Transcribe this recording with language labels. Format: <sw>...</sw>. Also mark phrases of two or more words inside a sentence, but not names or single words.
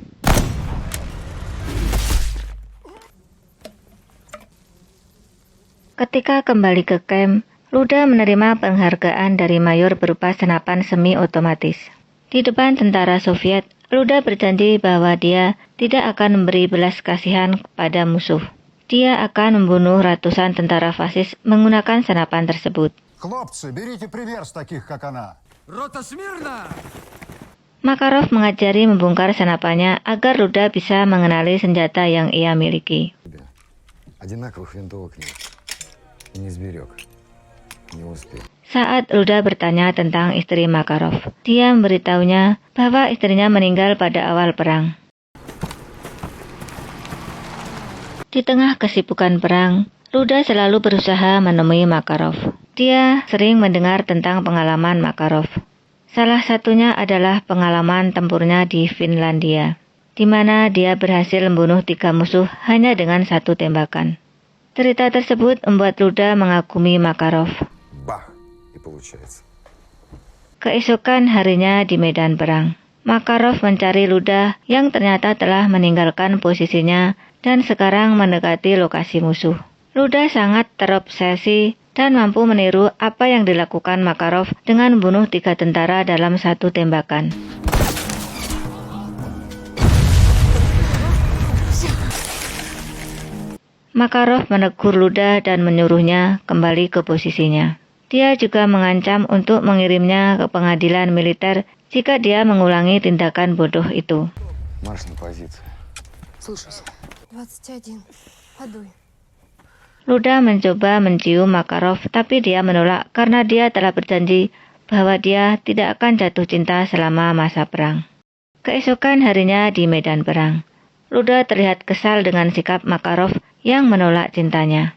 <id>Ketika kembali ke camp, Luda menerima penghargaan dari mayor berupa senapan semi-otomatis. Di depan tentara Soviet, Luda berjanji bahwa dia tidak akan memberi belas kasihan kepada musuh. Dia akan membunuh ratusan tentara fasis menggunakan senapan tersebut.</id> <ru>Хлопцы, берите пример с таких, как она. Рота смирно!</ru> <id>Makarov mengajari membongkar senapannya agar Luda bisa mengenali senjata yang ia miliki.</id> <ru>Одинаковых винтовок нет. И не сберег. Не успел.</ru> <id>Saat Luda bertanya tentang istri Makarov, dia memberitahunya bahwa istrinya meninggal pada awal perang. Di tengah kesibukan perang, Luda selalu berusaha menemui Makarov. Dia sering mendengar tentang pengalaman Makarov. Salah satunya adalah pengalaman tempurnya di Finlandia, di mana dia berhasil membunuh 3 musuh hanya dengan 1 tembakan. Cerita tersebut membuat Luda mengagumi Makarov.</id> <ru>Бах! И получается.</ru> <id>Keesokan harinya di medan perang, Makarov mencari Luda yang ternyata telah meninggalkan posisinya dan sekarang mendekati lokasi musuh. Luda sangat terobsesi dan mampu meniru apa yang dilakukan Makarov dengan membunuh 3 tentara dalam 1 tembakan. Makarov menegur Luda dan menyuruhnya kembali ke posisinya. Dia juga mengancam untuk mengirimnya ke pengadilan militer jika dia mengulangi tindakan bodoh itu.</id> <ru>Марш на позицию. Слушайся. 21. Подуй.</ru> <id>Luda mencoba mencium Makarov, tapi dia menolak karena dia telah berjanji bahwa dia tidak akan jatuh cinta selama masa perang. Keesokan harinya di medan perang, Luda terlihat kesal dengan sikap Makarov yang menolak cintanya.</id>